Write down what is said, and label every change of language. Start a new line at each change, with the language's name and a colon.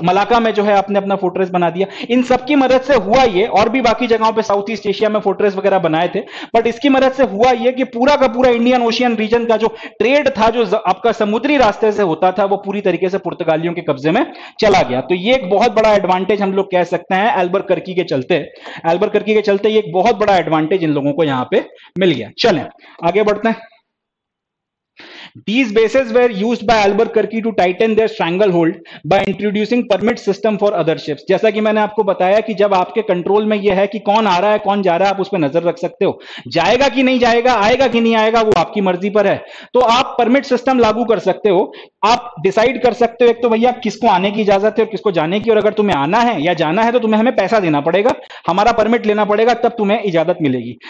Hindi: Malacca में जो है आपने अपना फोर्ट्रेस बना दिया। इन सबकी मदद से हुआ ये, और भी बाकी जगहों पे साउथ ईस्ट एशिया में फोर्ट्रेस वगैरह बनाए थे, बट इसकी मदद से हुआ ये कि पूरा का पूरा इंडियन ओशियन रीजन का जो ट्रेड था, जो आपका समुद्री रास्ते से होता था, वो पूरी तरीके से पुर्तगालियों के कब्जे में चला गया। तो ये एक बहुत बड़ा एडवांटेज हम लोग कह सकते हैं अल्बुकर्की के चलते ये एक बहुत बड़ा एडवांटेज इन लोगों को यहां पे मिल गया। चलें आगे बढ़ते हैं।
English: These bases were used by Albuquerque to tighten their stranglehold by introducing permit system for other ships।
Hindi: जैसा कि मैंने आपको बताया कि जब आपके कंट्रोल में यह है कि कौन आ रहा है कौन जा रहा है, आप उस पर नजर रख सकते हो। जाएगा कि नहीं जाएगा, आएगा कि नहीं आएगा, वो आपकी मर्जी पर है। तो आप परमिट सिस्टम लागू कर सकते हो। आप डिसाइड कर सकते हो एक तो भैया किसको आने की इजाजत है और किसको जाने की, और अगर तुम्हें आना है या जाना है तो तुम्हें हमें पैसा देना पड़ेगा, हमारा परमिट लेना पड़ेगा, तब तुम्हें इजाजत मिलेगी।